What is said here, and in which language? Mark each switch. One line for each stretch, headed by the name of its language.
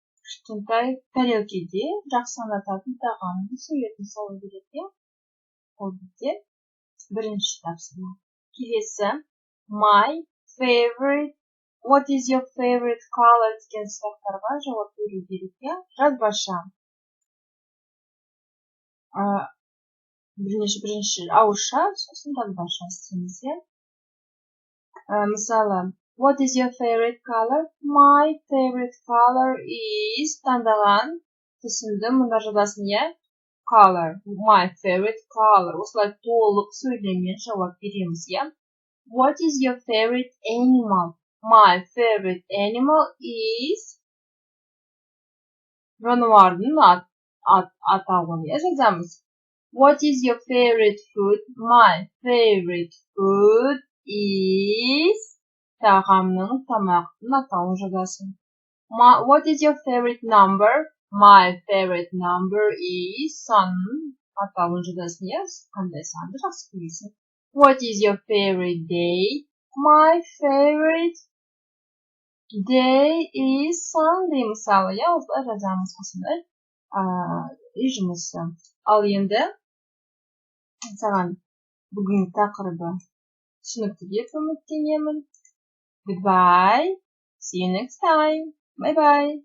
Kazakh: Кішкентай тарелкеде жақсанататын тағамның суретін салу керек, иә? Ол бізде бірінші тапсырма. Келесі,
English: my favorite, what is your favorite color
Kazakh: деген сұрақтарға жауап беру керек, иә? Жазбаша. Бірінші ауызша, сосын жазбаша істейміз, иә?
English: Мысалы, what is your favorite color? My favorite color is таңдаған.
Kazakh: Түсіндім, мұнда жазасын, иә?
English: Color, my favorite color.
Kazakh: Осылай толық сөйлеммен жауап береміз, иә?
English: What is your favorite animal? My favorite animal is жануардың атауын, иә, жазамыз. What is your favorite food? My favorite food is тағамның, тамақтың атауын жазасың. What is your favorite number? My favorite number is санның атауын жазасың, иә?
Kazakh: Қандай санды жақсы көресің.
English: What is your favorite day? My favorite day is Sunday.
Kazakh: Мысалы, иә, осылай жазамыз осындай үй жұмысы. Ал енді саған бүгінгі тақырыбы түсінікті деп үміттенемін.
English: Goodbye. See you next time. Bye bye.